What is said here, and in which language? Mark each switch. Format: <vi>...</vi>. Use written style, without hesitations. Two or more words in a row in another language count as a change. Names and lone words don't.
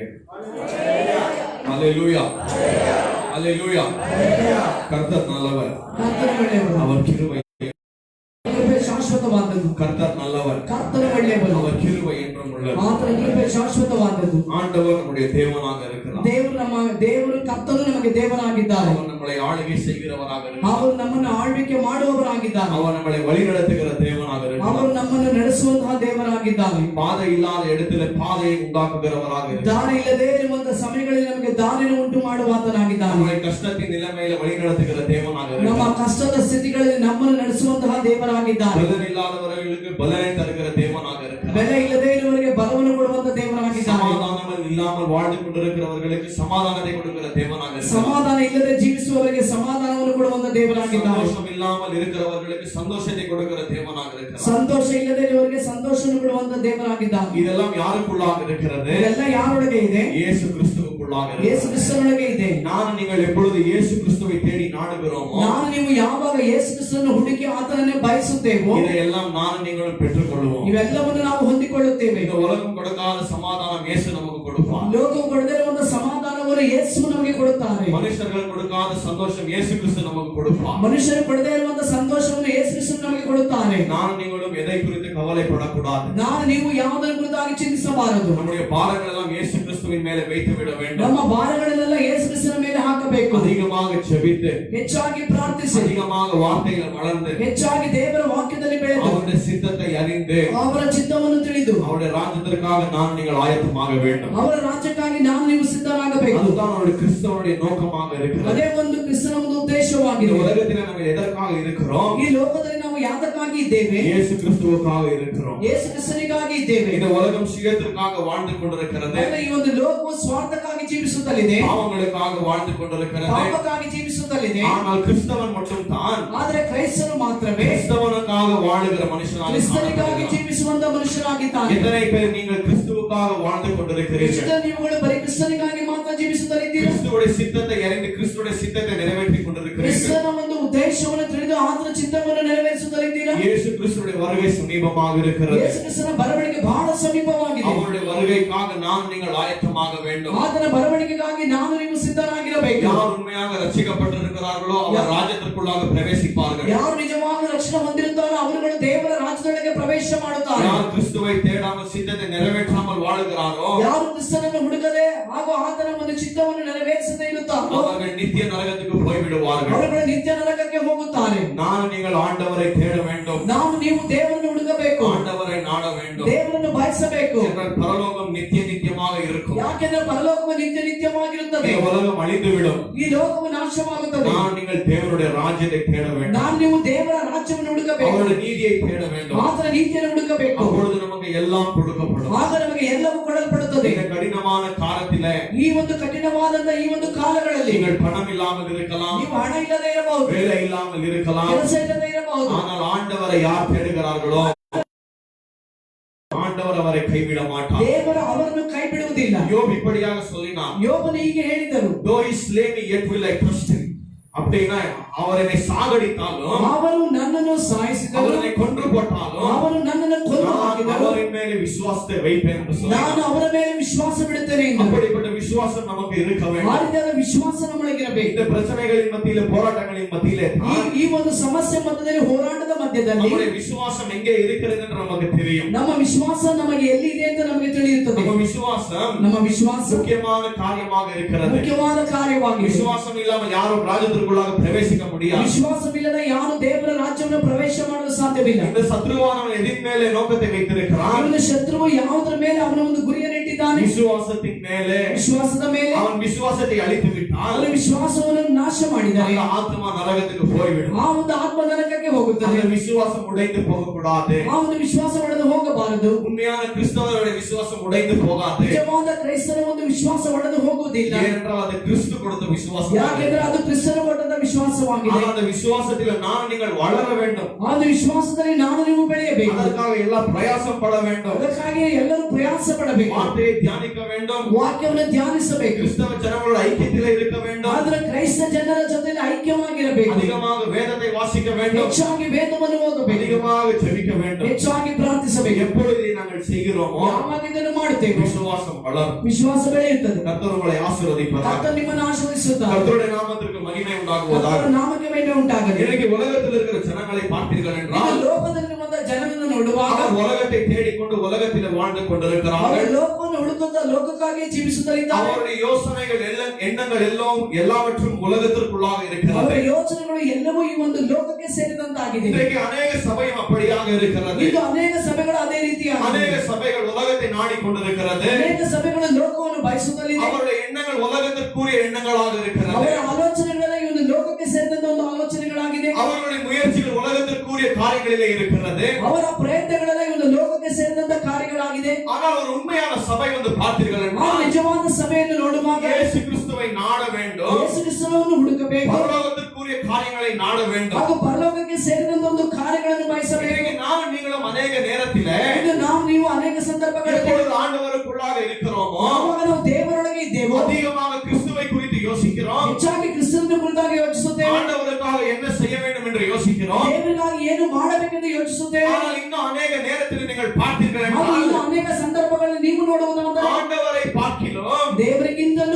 <en>Hallelujah. Hallelujah.</en> <ta>கர்த்தர் நல்லவர். அவர் கிருபை</ta> <kn>ಶಾಶ್ವತವಾದದ್ದು.</kn> <ta>கர்த்தர் நல்லவர்.</ta> <kn>ಕರ್ತನ ಒಳ್ಳೆಯವರು.</kn> <ta>அவர் கிருபை என்றும் உள்ளது.</ta> <kn>ಆತನ ಕೃಪೆ ಶಾಶ್ವತವಾದದ್ದು.</kn> <ta>ஆண்டவர் நம்முடைய தேவனாக இருக்கிறார்.</ta> <kn>ದೇವರು ಕರ್ತನು ನಮಗೆ ದೇವರಾಗಿದ್ದಾರೆ.</kn> <ta>அவர் நம்மளை ஆளுகை செய்கிறவராக இருக்கிறார்.</ta> <kn>ಅವರು ನಮ್ಮನ್ನು ಆಳ್ವಿಕೆ ಮಾಡುವವರಾಗಿದ್ದಾರೆ.</kn> <ta>அவர் நம்மளை வழிநடத்துகிற தேவனாக இருக்கிறார்.</ta> <kn>ಅವರು ನಮ್ಮನ್ನು ನಡೆಸುವಂತಹ ದೇವರಾಗಿದ್ದಾರೆ.</kn> <ta>பாதை இல்லாத இடத்துல பாதையை உண்டாக்குகிறவராக இருக்கிறார்.</ta> <kn>ದಾರಿ ಇಲ್ಲದೆ ಇರುವಂತಹ ಸಮಯಗಳಲ್ಲಿ ನಮಗೆ ದಾರಿಯನ್ನು ಉಂಟು ಮಾಡುವಾತನಾಗಿದ್ದಾನೆ.</kn> <ta>நம்முடைய கஷ்டத்தின் நிலைமையில வழிநடத்துகிற தேவனாக இருக்கிறார்.</ta> <kn>ನಮ್ಮ ಕಷ್ಟದ ಸ್ಥಿತಿಗಳಲ್ಲಿ ನಮ್ಮನ್ನು ನಡೆಸುವಂತಹ ದೇವರಾಗಿದ್ದಾರೆ.</kn> <ta>பலன் இல்லாதவர்களுக்கு பலனை தருகிற தேவனாக இருக்கிறார்.</ta> <kn>ಬೆಲೆ ಇಲ್ಲದೆ ಇರುವವರಿಗೆ ಬಲವನ್ನು ಕೊಡುವಂತ ದೇವರಾಗಿದ್ದಾನೆ.</kn> <ta>சமாதானம் இல்லாமல் வாழ்ந்து கொண்டிருக்கிறவர்களுக்கு சமாதானத்தை கொடுக்கிற தேவனாக இருக்கிறார்.</ta> <kn>ಸಮಾಧಾನ ಇಲ್ಲದೆ ಜೀವಿಸುವವರಿಗೆ ಸಮಾಧಾನವನ್ನು ಕೊಡುವಂತ ದೇವರಾಗಿದ್ದಾನೆ.</kn> <ta>சந்தோஷம் இல்லாமல் இருக்கிறவர்களுக்கு சந்தோஷத்தை கொடுக்கிற தேவனாக இருக்கிறார்.</ta> <kn>ಸಂತೋಷ ಇಲ್ಲದೆ ಇರುವವರಿಗೆ ಸಂತೋಷವನ್ನು ಕೊಡುವಂತ ದೇವರಾಗಿದ್ದಾನೆ.</kn> <ta>இதெல்லாம் யாருக்குள்ளாக இருக்கிறது?</ta> <kn>ಇದೆಲ್ಲ ಯಾರೊಳಗೆ ಇದೆ?</kn> <ta>இயேசு கிறிஸ்துவுக்குள்ளாக இருக்கிறது.</ta> <kn>ಯೇಸು ಕ್ರಿಸ್ತನೊಳಗೆ ಇದೆ.</kn> <ta>நான் நீங்கள் எப்பொழுது இயேசு கிறிஸ்துவை தேடி நாடுகிறோமோ,</ta> <kn>ನಾನು ನೀವು ಯಾವಾಗ ಯೇಸು ಕ್ರಿಸ್ತನನ್ನು ಹುಡುಕಿ ಆತನನ್ನೇ ಬಯಸುತ್ತೇವೋ,</kn> <ta>இதையெல்லாம் நான் நீங்களும் பெற்றுக்கொள்வோம்.</ta> <kn>ಇವೆಲ್ಲವನ್ನು ನಾವು ಹೊಂದಿಕೊಳ್ಳುತ್ತೇವೆ.</kn> <ta>இந்த உலகம் கொடுக்காத சமாதானம் இயேசு நமக்கு கொடுப்பார்.</ta> <kn>ಲೋಕವು ಕೊಡದೇ ಇರುವಂತ ಸಮಾಧಾನವನ್ನು ಯೇಸು ನಮಗೆ ಕೊಡುತ್ತಾರೆ.</kn> <ta>மனுஷர்கள் கொடுக்காத சந்தோஷம் இயேசு கிறிஸ்து நமக்கு கொடுப்பார்.</ta> <kn>ಮನುಷ್ಯರು ಕೊಡದೇ ಇರುವಂತ ಸಂತೋಷವನ್ನು ಯೇಸು ಕ್ರಿಸ್ತ ನಮಗೆ ಕೊಡುತ್ತಾರೆ.</kn> <ta>நான் நீங்களும் எதை குறித்து கவலைப்படக்கூடாது.</ta> <kn>ನಾನು ನೀವು ಯಾವುದರ ಕುರಿತಾಗಿ ಚಿಂತಿಸಬಾರದು.</kn> <ta>நம்முடைய பாரங்கள் எல்லாம் இயேசு கிறிஸ்துவின் மேலே வைத்து விட வேண்டும்.</ta> <kn>ನಮ್ಮ ಭಾರಗಳನ್ನೆಲ್ಲ ಯೇಸು ಕ್ರಿಸ್ತನ ಮೇಲೆ ಹಾಕಬೇಕು. ಮಾಡಬೇಕು,</kn> <ta>அதிகமாக ஜெபித்து</ta> <kn>ಹೆಚ್ಚಾಗಿ ಪ್ರಾರ್ಥಿಸಿ,</kn> <ta>அதிகமாக வார்த்தைகள் வளர்ந்து</ta> <kn>ಹೆಚ್ಚಾಗಿ ದೇವರ ವಾಕ್ಯದಲ್ಲಿ ಬೆಳೆದು</kn> <ta>அவருடைய சித்தத்தை அறிந்து</ta> <kn>ಅವರ ಚಿತ್ತವನ್ನು ತಿಳಿದು</kn> <ta>அவருடைய ராஜ்யத்திற்காக நான் நீங்கள் ஆயத்தமாக வேண்டும்.</ta> <kn>ಅವರ ರಾಜ್ಯಕ್ಕಾಗಿ ನಾನು ನೀವು ಸಿದ್ಧರಾಗಬೇಕು.</kn> <ta>அதுதான் அவருடைய கிறிஸ்தவனுடைய நோக்கமாக இருக்கிறது.</ta> <kn>ಅದೇ ಒಂದು ಕ್ರಿಸ್ತನ ಒಂದು ಉದ್ದೇಶವಾಗಿದೆ.</kn> <ta>இந்த உலகத்தில் நம்ம எதற்காக இருக்கிறோம்?</ta> <kn>ಈ ಲೋಕದಲ್ಲಿ ನಾವು ಯಾತಕ್ಕಾಗಿ ಇದ್ದೇವೆ?</kn> <ta>இயேசு கிறிஸ்துவுக்காக இருக்கிறோம்.</ta> <kn>ಯೇಸು ಕ್ರಿಸ್ತನಿಗಾಗಿ ಇದ್ದೇವೆ.</kn> <ta>இந்த உலகம் சுயத்திற்காக வாழ்ந்து கொண்டிருக்கிறது.</ta> <kn>ಈ ಒಂದು ಲೋಕವು ಸ್ವಾರ್ಥಕ್ಕಾಗಿ ಜೀವಿಸುತ್ತಲಿದೆ,</kn> <ta>பாவங்களுக்காக வாழ்ந்து கொண்டிருக்கிறது.</ta> <kn>ಪಾಪಕ್ಕಾಗಿ ಜೀವಿಸುತ್ತಲಿದೆ.</kn> <ta>ஆனால் கிறிஸ்தவன் மட்டும் தான்</ta> <kn>ಆದರೆ ಕ್ರೈಸ್ತನು ಮಾತ್ರವೇ</kn> <ta>கிறிஸ்தவனுக்காக வாழுகிற மனுஷனாக</ta> <kn>ಕ್ರಿಸ್ತನಿಗಾಗಿ ಜೀವಿಸುವಂತ ಮನುಷ್ಯನಾಗಿದ್ದಾನೆ.</kn> <ta>எத்தனை பேர் நீங்கள் கிறிஸ்துவுக்காக வாழ்ந்து கொண்டிருக்கிறீர்கள்?</ta> <kn>ನೀವುಗಳು ಬರೀ ಕ್ರಿಸ್ತನಿಗಾಗಿ ಮಾತ್ರ ಜೀವಿಸುತ್ತಲಿದ್ದೀರಾ?</kn> <ta>கிறிஸ்துவுடைய சித்தத்தை அறிந்து கிறிஸ்துவுடைய சித்தத்தை நிறைவேற்றிக் கொண்டிருக்கிறீர்கள்.</ta> <kn>ಕ್ರಿಸ್ತನ ಒಂದು ಉದ್ದೇಶವನ್ನು ತಿಳಿದು ಆತನ ಚಿತ್ತವನ್ನು ನೆರವೇರಿಸುತ್ತಲಿದ್ದೀರಾ?</kn> <ta>இயேசு கிறிஸ்துவுடைய வருகை சமீபமாக இருக்கிறது.</ta> <kn>ಯೇಸು ಕ್ರಿಸ್ತನ ಬರವಣಿಗೆ ಬಹಳ ಸಮೀಪವಾಗಿದೆ.</kn> <ta>அவருடைய வருகைக்காக நான் நீங்கள் ஆயத்தமாக வேண்டும்.</ta> <kn>ಆತನ ಬರವಣಿಗೆಗಾಗಿ ನಾನು ನೀವು ಸಿದ್ಧರಾಗಿರಬೇಕು.</kn> <ta>யார் உண்மையாக ரட்சிக்கப்பட்டிருக்கிறார்களோ அவர் ராஜ்யத்திற்குள்ளாக பிரவேசிப்பார்கள்.</ta> <kn>ಯಾರು ನಿಜವಾಗಿ ರಕ್ಷಣೆ ಹೊಂದಿರುತ್ತಾರೋ ಅವರುಗಳು ದೇವರ ರಾಜ್ಯದೊಳಗೆ ಪ್ರವೇಶ ಮಾಡುತ್ತಾರೆ.</kn> <ta>யார் கிறிஸ்துவை தேடாமல் சித்தத்தை நிறைவேற்றாமல் வாழுகிறாரோ</ta> <kn>ಯಾರು ಕ್ರಿಸ್ತನನ್ನು ಹುಡುಕದೆ ಹಾಗೂ ಆತನ ಒಂದು ಚಿತ್ತವನ್ನು ನೆರವೇರಿಸದೇ ಇರುತ್ತಾರೋ</kn> <ta>அவர்கள் நித்திய நரகத்துக்கு போய்விடுவார்கள்.</ta> <kn>ಅವರುಗಳು ನಿತ್ಯ ನರಕಕ್ಕೆ ಹೋಗುತ್ತಾರೆ.</kn> <ta>நான் நீங்கள் ஆண்டவரை தேட வேண்டும்.</ta> <kn>ನಾವು ನೀವು ದೇವರನ್ನು ಹುಡುಕಬೇಕು,</kn> <ta>ஆண்டவரை நாட வேண்டும்.</ta> <kn>ದೇವರನ್ನು ಬಯಸಬೇಕು.</kn> <ta>என்றால் பரலோகம் நித்திய நித்தியமாக இருக்கும்.</ta> <kn>ಯಾಕೆಂದ್ರೆ ಪರಲೋಕವು ನಿತ್ಯ ನಿತ್ಯವಾಗಿರುತ್ತದೆ.</kn> <ta>இந்த உலகம் அழிந்து விடும்.</ta> <kn>ಈ ಲೋಕವು ನಾಶವಾಗುತ್ತದೆ.</kn> <ta>நான் நீங்கள் தேவனுடைய ராஜ்யத்தை தேட வேண்டும்.</ta> <kn>ನಾನು ನೀವು ದೇವರ ರಾಜ್ಯವನ್ನು ಹುಡುಕಬೇಕು,</kn> <ta>அவருடைய நீதியை தேட வேண்டும்.</ta> <kn>ಆತನ ನೀತಿಯನ್ನು ಹುಡುಕಬೇಕು.</kn> <ta>அப்பொழுது நமக்கு எல்லாம் கொடுக்கப்படும்.</ta> <kn>ಆಗ ನಮಗೆ ಎಲ್ಲವೂ ಕೊಡಲ್ಪಡುತ್ತದೆ.</kn> <ta>இந்த கடினமான காலத்திலே</ta> <kn>ಈ ಒಂದು ಕಠಿಣವಾದಂತ ಈ ಒಂದು ಕಾಲಗಳಲ್ಲಿ</kn> <ta>நீங்கள் பணம் இல்லாமல் இருக்கலாம்,</ta> <kn>ನೀವು ಹಣ ಇಲ್ಲದೆ ಇರಬಹುದು,</kn> <ta>வேலை இல்லாமல் இருக்கலாம்.</ta> <kn>ಕೆಲಸ ಇಲ್ಲದೆ ಇರಬಹುದು.</kn> <ta>ஆனால் ஆண்டவரை யார் தேடுகிறார்களோ ஆண்டவர் அவரை கைவிட மாட்டார்.</ta> <kn>ದೇವರು ಅವರನ್ನು ಕೈ ಬಿಡುವುದಿಲ್ಲ.</kn> <ta>யோபு இப்படியாக சொல்லினான்,</ta> <kn>ಯೋಬನು ಹೀಗೆ ಹೇಳಿದರು,</kn> <en>though he slay me yet will I trust him.</en> <ta>அப்படின்னா அவர் என்னை சாகடித்தாலும்</ta> <kn>ಅವರು ನನ್ನನ್ನು ಸಾಯಿಸಿದರು,</kn> <ta>அவர் என்னை கொன்று போட்டாலும்</ta> <kn>ಅವರು ನನ್ನನ್ನು ಕೊಂದು</kn> <ta>நான்</ta> <kn>ಹಾಕಿದರು,</kn> <ta>அவரின் மேலே விசுவாசத்தை வைப்பேன் என்று</ta> <kn>ನಾನು</kn> <ta>சொன்னார்.</ta> <kn>ಅವರ ಮೇಲೆ ವಿಶ್ವಾಸ ಬಿಡುತ್ತೇನೆ ಎಂದರು.</kn> <ta>அப்படிப்பட்ட விசுவாசம் நமக்கு இருக்க</ta> <kn>ಆ</kn> <ta>வேண்டும்.</ta> <kn>ರೀತಿಯಾದ ವಿಶ್ವಾಸ ನಮ್ಮೊಳಗಿರಬೇಕು.</kn> <ta>இந்த பிரச்சனைகளின் மத்தியிலே போராட்டங்களின் மத்தியிலே</ta> <kn>ಈ ಒಂದು ಸಮಸ್ಯೆ ಮಧ್ಯದಲ್ಲಿ ಹೋರಾಟದ ಮಧ್ಯದಲ್ಲಿ</kn> <ta>நம்முடைய விசுவாசம் எங்கே இருக்கிறது என்று நமக்கு தெரியும்.</ta> <kn>ನಮ್ಮ ವಿಶ್ವಾಸ ನಮಗೆ ಎಲ್ಲಿ ಇದೆ ಅಂತ ನಮಗೆ ತಿಳಿಯುತ್ತದೆ.</kn> <ta>நம்ம விசுவாசம்</ta> <kn>ನಮ್ಮ ವಿಶ್ವಾಸ</kn> <ta>முக்கியமான காரியமாக இருக்கிறது.</ta> <kn>ಮುಖ್ಯವಾದ ಕಾರ್ಯವಾಗಿದೆ.</kn> <ta>விசுவாசம் இல்லாமல் யாரும் ராஜ்யத்திற்குள்ளாக பிரவேசிக்க முடியாது.</ta> <kn>ವಿಶ್ವಾಸವಿಲ್ಲದೆ ಯಾರು ದೇವರ ರಾಜ್ಯವನ್ನು ಪ್ರವೇಶ ಮಾಡಲು ಸಾಧ್ಯವಿಲ್ಲ.</kn> <ta>இந்த சத்ருவானவன் எதின் மேலே நோக்கத்தை வைத்திருக்கிறான்?</ta> <kn>ಅವನ ಶತ್ರುವು ಯಾವುದರ ಮೇಲೆ ಅವನ ಒಂದು ಗುರಿಯನ್ನು ಇಟ್ಟಿದ್ದಾನೆ?</kn> <ta>விசுவாசத்தின் மேலே.</ta> <kn>ವಿಶ್ವಾಸದ ಮೇಲೆ.</kn> <ta>அவன் விசுவாசத்தை அழித்து விட்டால்</ta> <kn>ಅವನ ವಿಶ್ವಾಸವನ್ನು ನಾಶ ಮಾಡಿದರೆ</kn> <ta>அந்த ஆத்மா நரகத்துக்கு போய்விடும்.</ta> <kn>ಆ ಒಂದು ಆತ್ಮ ನರಕಕ್ಕೆ ಹೋಗುತ್ತದೆ.</kn> <ta>அந்த விசுவாசம் உடைந்து போகக்கூடாது.</ta> <kn>ಆ ಒಂದು ವಿಶ್ವಾಸ ಒಡೆದು ಹೋಗಬಾರದು.</kn> <ta>உண்மையான கிறிஸ்தவருடைய விசுவாசம் உடைந்து போகாது.</ta> <kn>ನಿಜವಾದ ಕ್ರೈಸ್ತರ ಒಂದು ವಿಶ್ವಾಸ ಒಡೆದು ಹೋಗುವುದಿಲ್ಲ.</kn> <ta>ஏனென்றால் அது கிறிஸ்து கொடுத்த விசுவாசம்.</ta> <kn>ಯಾಕೆಂದ್ರೆ ಅದು ಕ್ರಿಸ್ತನ ಕೊಟ್ಟಂತ ವಿಶ್ವಾಸವಾಗಿದೆ.</kn> <ta>அந்த விசுவாசத்தில் நான் நீங்கள் வளர வேண்டும்.</ta> <kn>ಆ ಒಂದು ವಿಶ್ವಾಸದಲ್ಲಿ ನಾನು ನೀವು ಬೆಳೆಯಬೇಕು.</kn> <ta>அதற்காக எல்லாம் பிரயாசம் பட வேண்டும்.</ta> <kn>ಅದಕ್ಕಾಗಿ ಎಲ್ಲರೂ ಪ್ರಯಾಸ ಪಡಬೇಕು.</kn> <ta>வார்த்தையை தியானிக்க வேண்டும்.</ta> <kn>ವಾಕ್ಯವನ್ನು ಧ್ಯಾನಿಸಬೇಕು.</kn> <ta>கிறிஸ்தவ ஜனங்களோட ஐக்கியத்திலே இருக்க வேண்டும்.</ta> <kn>ಆದರೆ ಕ್ರೈಸ್ತ ಜನರ ಜೊತೆಯಲ್ಲಿ ಐಕ್ಯವಾಗಿರಬೇಕು.</kn> <ta>அதிகமாக வேதத்தை வாசிக்க வேண்டும்.</ta> <kn>ಹೆಚ್ಚಾಗಿ ವೇದವನ್ನು ಓದಬೇಕು.</kn> <ta>அதிகமாக ஜெபிக்க வேண்டும்.</ta> <kn>ಹೆಚ್ಚಾಗಿ ಪ್ರಾರ್ಥಿಸಬೇಕು.</kn> <ta>எப்பொழுது இதை நாங்கள் செய்கிறோமோ</ta> <kn>ಯಾವಾಗ ಇದನ್ನು ಮಾಡುತ್ತೇವೆ</kn> <ta>விசுவாசம் வளரும்.</ta> <kn>ವಿಶ್ವಾಸ ಬೆಳೆಯುತ್ತದೆ.</kn> <ta>கர்த்தர் உங்களை ஆசீர்வதிப்பார்.</ta> <kn>ಕರ್ತನು ನಿಮ್ಮನ್ನು ಆಶೀರ್ವದಿಸುತ್ತಾನೆ.</kn> <ta>கர்த்தருடைய நாமத்திற்கு மகிமை உண்டாகுவதாக.</ta> <kn>ಕರ್ತನ ನಾಮಕ್ಕೆ ಮಹಿಮೆ ಉಂಟಾಗಲಿ.</kn> <ta>இன்னைக்கு உலகத்தில் இருக்கிற ஜனங்களை பார்த்தீர்கள்</ta> <kn>ಈಗ</kn> <ta>என்றால்</ta> <kn>ಲೋಕದಲ್ಲಿರುವಂತ ಜನರನ್ನು ನೋಡುವಾಗ</kn> <ta>அவர் உலகத்தை தேடிக்கொண்டு உலகத்தில் வாழ்ந்து</ta> <kn>ಅವರು</kn> <ta>கொண்டிருக்கிறார்கள்.</ta> <kn>ಲೋಕವನ್ನು ಹುಡುಕುತ್ತಾ ಲೋಕಕ್ಕಾಗಿ ಜೀವಿಸುತ್ತಿದ್ದಾರೆ.</kn> <ta>அவருடைய யோசனைகள் எண்ணங்கள் எல்லாம் எல்லாவற்றும் உலகத்திற்குள்ளாக</ta> <kn>ಅವರ</kn> <ta>இருக்கிறது.</ta> <kn>ಯೋಚನೆಗಳು ಎಲ್ಲವೂ ಈ ಒಂದು ಲೋಕಕ್ಕೆ ಸೇರಿದಂತಾಗಿದೆ.</kn> <ta>இன்றைக்கு அநேக சபையும் அப்படியாக இருக்கிறது.</ta> <kn>ಇದು ಅನೇಕ ಸಭೆಗಳು ಅದೇ ರೀತಿಯಾಗಿದೆ.</kn> <ta>அநேக சபைகள் உலகத்தை நாடிக்கொண்டிருக்கிறது.</ta> <kn>ಅನೇಕ ಸಭೆಗಳು ಲೋಕವನ್ನು ಬಯಸುತ್ತಲಿದೆ.</kn> <ta>அவருடைய எண்ணங்கள் உலகத்திற்குரிய எண்ணங்களாக இருக்கிறது.</ta> <kn>ಅವರ ಆಲೋಚನೆಗಳೆಲ್ಲ ಈ ಒಂದು ಲೋಕಕ್ಕೆ ಸೇರಿದಂತ ಒಂದು ಆಲೋಚನೆಗಳಾಗಿದೆ.</kn> <ta>அவர்களுடைய முயற்சிகள் உலகத்திற்குரிய காரியங்களிலே இருக்கிறது.</ta> <kn>ಅವರ ಪ್ರಯತ್ನಗಳೆಲ್ಲ ಈ ಒಂದು ಲೋಕಕ್ಕೆ ಸೇರಿದಂತ ಕಾರ್ಯಗಳಾಗಿದೆ.</kn> <ta>ஆனால் ஒரு உண்மையான சபை வந்து பார்த்தீர்கள்</ta> <kn>ಆ</kn> <ta>என்றால்</ta> <kn>ನಿಜವಾದ ಸಭೆಯನ್ನು ನೋಡುವಾಗ</kn> <ta>இயேசு கிறிஸ்துவை நாட வேண்டும்.</ta> <kn>ಯೇಸು ಕ್ರಿಸ್ತನನ್ನು ಹುಡುಕಬೇಕು</kn> <ta>பரலோகத்திற்குரிய காரியங்களை நாட வேண்டும்.</ta> <kn>ಹಾಗೂ ಪರಲೋಕಕ್ಕೆ ಸೇರಿದಂತ ಒಂದು ಕಾರ್ಯಗಳನ್ನು ಬಯಸಬೇಕು.</kn> <ta>இன்னைக்கு நானும் நீங்களும் அநேக நேரத்திலே</ta> <kn>ಇದು ನಾವು ನೀವು ಅನೇಕ ಸಂದರ್ಭಗಳಲ್ಲಿ</kn> <ta>எப்பொழுது ஆண்டவருக்குள்ளாக இருக்கிறோமோ</ta> <kn>ಯಾವಾಗ ನಾವು ದೇವರೊಳಗೆ ಇದ್ದೇವೋ</kn> <ta>அதிகமாக கிறிஸ்துவை குறித்து யோசிக்கிறோம்.</ta> <kn>ಹೆಚ್ಚಾಗಿ ಕ್ರಿಸ್ತನ ಕುರಿತಾಗಿ ಯೋಚಿಸುತ್ತೇವೆ.</kn> <ta>ஆண்டவருக்காக என்ன செய்ய வேண்டும் என்று யோசிக்கிறோம்.</ta> <kn>ದೇವರಿಗಾಗಿ ಏನು ಮಾಡಬೇಕೆಂದು ಯೋಚಿಸುತ್ತೇವೆ.</kn> <ta>ஆனால் இன்னும் அநேக நேரத்தில் நீங்கள் பார்த்தீர்கள்</ta> <kn>ಹಾಗೂ</kn> <ta>என்றால்</ta> <kn>ಇನ್ನು ಅನೇಕ ಸಂದರ್ಭಗಳಲ್ಲಿ ನೀವು ನೋಡುವುದಾದರೆ</kn> <ta>ஆண்டவரை பார்க்கிலும்</ta> <kn>ದೇವರಿಗಿಂತಲೂ</kn>